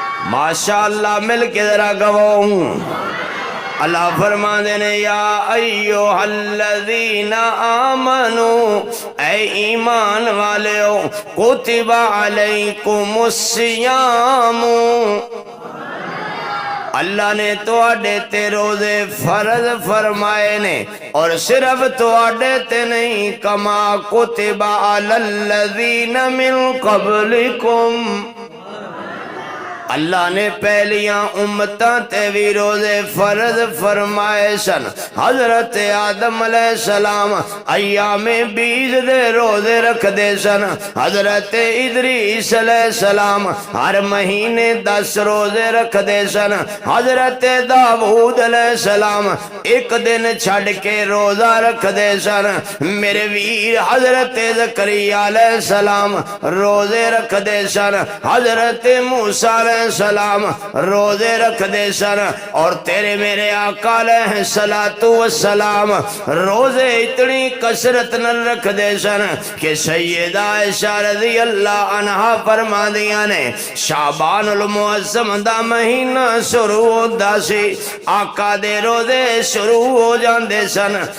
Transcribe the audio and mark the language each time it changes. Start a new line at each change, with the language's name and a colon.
Punjabi: ماشاءاللہ مل کے ذرا گواؤں، اللہ فرما دینے
Arabic: یا ایھا الذین آمنوا،
Punjabi: اے ایمان والے ہو،
Arabic: کتب علیکم الصیام،
Punjabi: اللہ نے تواڈے تے روزے فرض فرمائے نے، اور صرف تواڈے تے نہیں،
Arabic: کما کتب علی الذین من قبلکم،
Punjabi: اللہ نے پہلیاں امتاں تے بھی روزے فرض فرمائے سن. حضرت آدم علیہ السلام ایام بیز دے روزے رکھ دے سن. حضرت ادریس علیہ السلام ہر مہینے 10 روزے رکھ دے سن. حضرت داؤد علیہ السلام ایک دن چھڑ کے روزہ رکھ دے سن. میرے ویر حضرت زکریا علیہ السلام روزے رکھ دے سن. حضرت موسیٰ علیہ السلام روزے رکھ دے سن. اور تیرے میرے آقا علیہ السلام روزے اتنی کثرت نہ رکھ دے سن کہ سیدہ عائشہ رضی اللہ عنہا فرما دیا نے شعبان المعظم دا مہینہ شروع ہوتا سی آقا دے روزے شروع ہو جاندے سن.